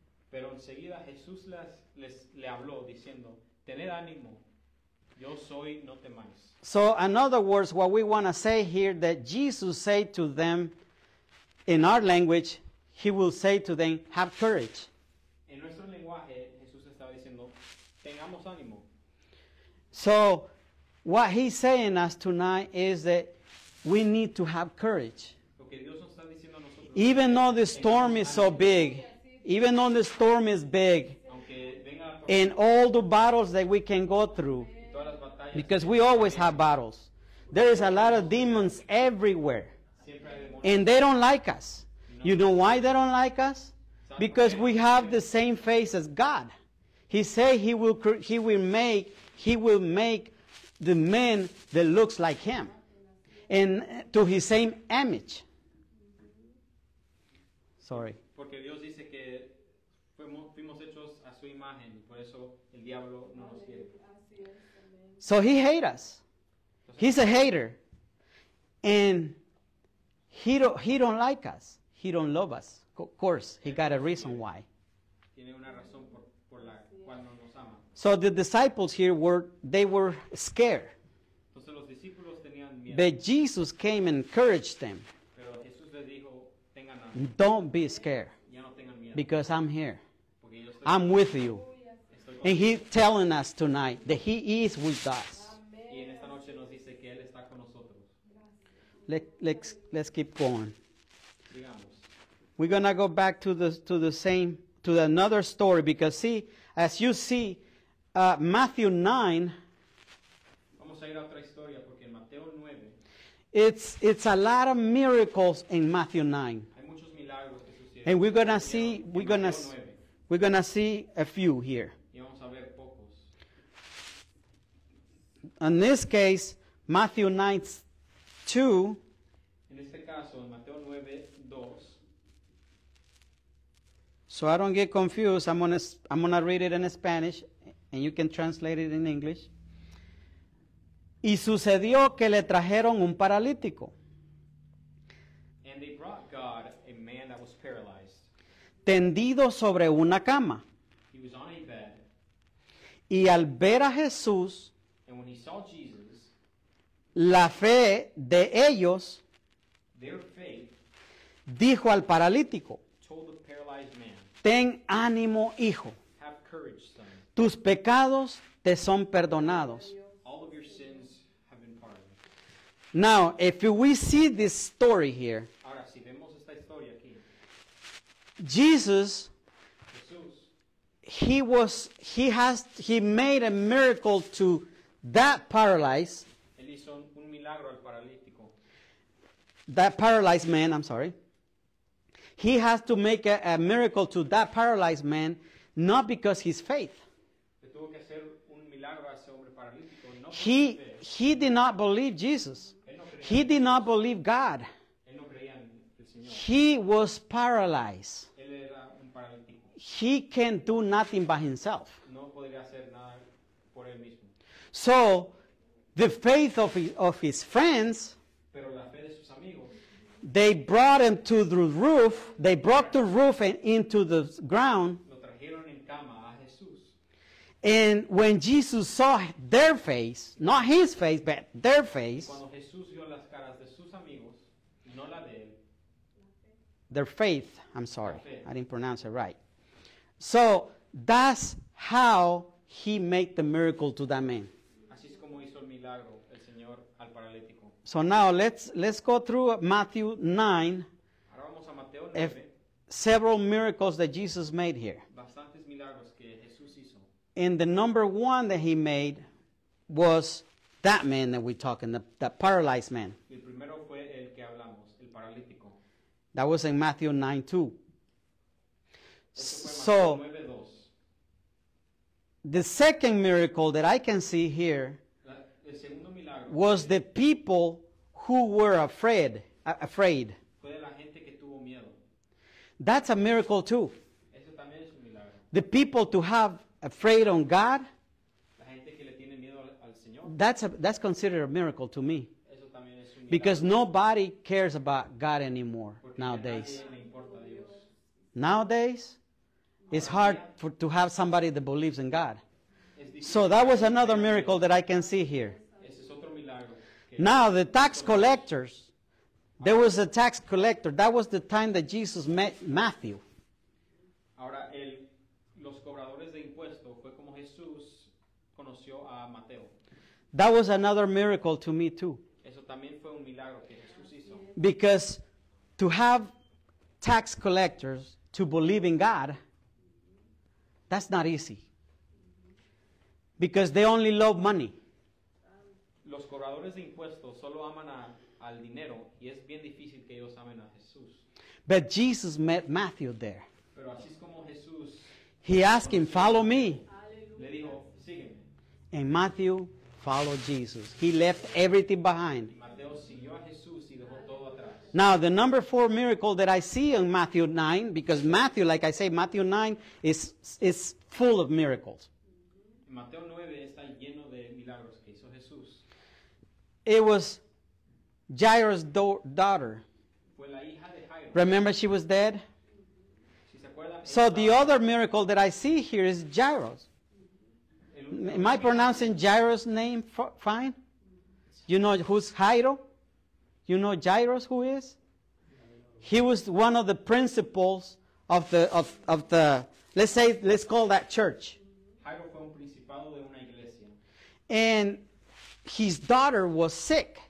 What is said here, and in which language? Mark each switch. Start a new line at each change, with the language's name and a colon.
Spanish: Pero enseguida Jesús le habló diciendo, tened ánimo, yo soy, no temáis.
English: So, in other words, what we want to say here, that Jesus said to them, in our language, he will say to them, have courage.
Spanish: En nuestro lenguaje, Jesús estaba diciendo, tengamos ánimo.
English: So, what he's saying us tonight is that we need to have courage.
Spanish: Lo que Dios nos está diciendo a nosotros,
English: Even though the storm is so big, even though the storm is big,
Spanish: aunque venga la
English: and all the battles that we can go through,
Spanish: y todas las batallas,
English: because we always have battles. There is a lot of demons everywhere,
Spanish: siempre hay demonios.
English: and they don't like us. You know why they don't like us? Because we have the same face as God. He said he will make the man that looks like him, and to his same image. Sorry.
Spanish: Porque Dios dice que fuimos hechos a su imagen, y por eso el diablo no nos quiere.
English: So he hates us. He's a hater, and he don't like us. He don't love us. Of course, he got a reason why.
Spanish: Tiene una razón por la cual no nos ama.
English: So the disciples here were scared,
Spanish: Entonces los discípulos tenían miedo,
English: but Jesus came and encouraged them.
Spanish: pero Jesús les dijo, tengan ánimo,
English: Don't be scared,
Spanish: ya no tengan miedo,
English: because I'm here.
Spanish: porque yo estoy
English: I'm with you.
Spanish: con
English: And he's telling us tonight that he is with us.
Spanish: y en esta noche nos dice que Él está con nosotros.
English: Let's keep going.
Spanish: Digamos,
English: We're gonna go back to another story, because see, as you see, Matthew 9,
Spanish: vamos a ir a otra historia, porque en Mateo 9
English: it's a lot of miracles in Matthew 9,
Spanish: hay muchos milagros que suceden.
English: and we're gonna
Spanish: En
English: see
Spanish: Mateo 9,
English: a few here.
Spanish: y vamos a ver pocos.
English: In this case, Matthew 9:2.
Spanish: En este caso, en Mateo 9:2,
English: So I don't get confused, I'm gonna read it in Spanish, and you can translate it in English.
Spanish: Y sucedió que le trajeron un paralítico,
English: and they brought God a man that was paralyzed.
Spanish: tendido sobre una cama.
English: He was on a bed,
Spanish: Y al ver a Jesús,
English: and when he saw Jesus,
Spanish: la fe de ellos
English: their faith
Spanish: dijo al paralítico,
English: told the paralyzed man,
Spanish: ten ánimo, hijo,
English: have courage, son.
Spanish: tus pecados te son perdonados.
English: All of your sins have been pardoned. Now, if we see this story here,
Spanish: Ahora, si vemos esta historia aquí,
English: Jesus,
Spanish: Jesús,
English: he made a miracle to that paralyzed
Spanish: un milagro al paralítico.
English: that paralyzed man, I'm sorry. He has to make a miracle to that paralyzed man, not because his faith.
Spanish: Le tuvo que hacer un milagro a ese hombre paralítico, no por su
English: He
Spanish: fe.
English: did not believe Jesus.
Spanish: Él no creía,
English: He did not believe God.
Spanish: él no creía en el Señor.
English: He was paralyzed.
Spanish: Él era un paralítico.
English: He can't do nothing by himself.
Spanish: No podría hacer nada por él mismo.
English: So, the faith of his friends,
Spanish: Pero la fe de sus amigos,
English: they brought him to the roof. They brought the roof and into the ground.
Spanish: lo trajeron en cama a Jesús.
English: And when Jesus saw their face, not his face, but their face,
Spanish: Cuando Jesús vio las caras de sus amigos, no la de él,
English: their faith, I'm sorry, I didn't pronounce it right. So that's how he made the miracle to that man.
Spanish: así es como hizo el milagro el Señor al paralítico.
English: So now let's go through Matthew 9,
Spanish: Ahora vamos a Mateo 9,
English: if several miracles that Jesus made here.
Spanish: bastantes milagros que Jesús hizo.
English: And the number one that he made was that man that we're talking, the paralyzed man.
Spanish: El primero fue el que hablamos, el paralítico.
English: That was in Matthew 9:2.
Spanish: Eso fue
English: So
Spanish: Mateo 9:2.
English: the second miracle that I can see here
Spanish: El segundo milagro
English: was the people who were afraid.
Spanish: fue de la gente que tuvo miedo.
English: That's a miracle too.
Spanish: Eso también es un milagro.
English: The people to have afraid on God,
Spanish: La gente que le tiene miedo al Señor,
English: that's considered a miracle to me.
Spanish: eso también es un milagro.
English: Because nobody cares about God anymore
Spanish: Porque
English: nowadays.
Spanish: a nadie le importa a Dios.
English: Nowadays, it's hard to have somebody that believes in God.
Spanish: Es difícil.
English: So that was another miracle that I can see here.
Spanish: Ese es otro milagro. Que
English: Now, the tax collectors, there was a tax collector. That was the time that Jesus met Matthew.
Spanish: Ahora, los cobradores de impuestos fue como Jesús conoció a Mateo.
English: That was another miracle to me too.
Spanish: Eso también fue un milagro que Jesús hizo.
English: Because to have tax collectors to believe in God, that's not easy. Because they only love money.
Spanish: Los cobradores de impuestos solo aman al dinero y es bien difícil que ellos amen a Jesús.
English: But Jesus met Matthew there.
Spanish: Pero así es como Jesús
English: He asked him, "Follow me."
Spanish: le dijo, sígueme.
English: And Matthew followed Jesus. He left everything behind.
Spanish: Y Mateo siguió a Jesús y dejó todo atrás.
English: Now, the number 4 miracle that I see in Matthew 9, because Matthew, like I say, Matthew 9 is full of miracles.
Spanish: Mateo 9 está lleno de milagros que hizo Jesús.
English: It was Jairus' daughter.
Spanish: Fue la hija de Jairo.
English: Remember, she was dead?
Spanish: Si se acuerdan,
English: So the other miracle that I see here is Jairus. Am I pronouncing Jairus' name fine? You know who's Jairo? You know Jairus who is? He was one of the principals of the let's call that church.
Spanish: Jairo fue un principado de una iglesia
English: And his daughter was sick